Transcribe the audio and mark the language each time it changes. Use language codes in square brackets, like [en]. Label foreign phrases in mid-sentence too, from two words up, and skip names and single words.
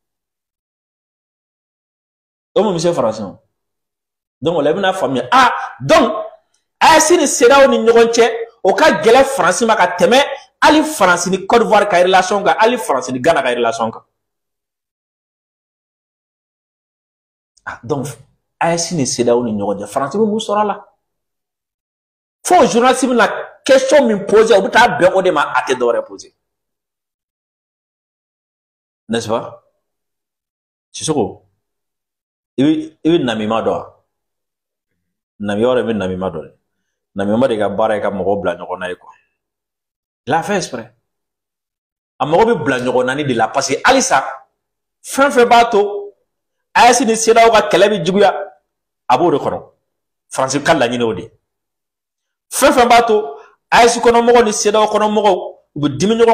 [bm] o mun bɛ se France ma donc o la i bɛna faamuya donc AES ni CEDEAO ni ɲɔgɔn cɛ o ka gɛlɛn France ma ka tɛmɛ hali France ni Côte d'Ivoire ka relation kan hali France ni Ghana ka relation kan donc AES ni CEDEAO ni ɲɔgɔn cɛ France bɛ mun sɔrɔ a la fo journaliste bɛna question min poser o bɛ taa bɛn o de ma a tɛ dɔwɛrɛ poser [fr] n'est-ce pas [bm] Sissoko i bɛ namima dɔn wa namima yɔrɔ bɛ namima dɔn dɛ namima de ka baara ye ka mɔgɔw bila ɲɔgɔn na ye [fr] quoi il a fait exprès [bm] a mɔgɔ bɛ bila ɲɔgɔn na ni de la [fr] parce que [bm] halisa fɛn fɛn b'a to AES ni CEDEAO ka kɛlɛ bɛ juguya a b'o de kɔnɔ France ka laɲini o de fɛn fɛn b'a to AES kɔnɔmɔgɔw ni CEDEAO kɔnɔmɔgɔw u bɛ dimi ɲɔgɔn